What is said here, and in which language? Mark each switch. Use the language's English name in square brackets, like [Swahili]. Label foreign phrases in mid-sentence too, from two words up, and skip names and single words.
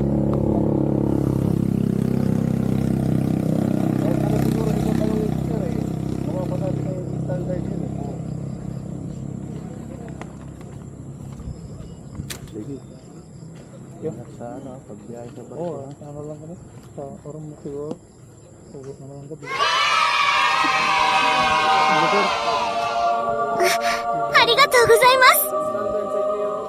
[Filipino] Eh, ano siguro ito pa lang yung sir eh, gawa pa natin yung standard yun eh. Sige. Yung. Sa ano, pagbiyahe sa barko. Oo, ano lang kami. Sa oras mo siguro. Hugot na lang gabi. [Japanese] ありがとうございます。 [Filipino] Standard sa inyo.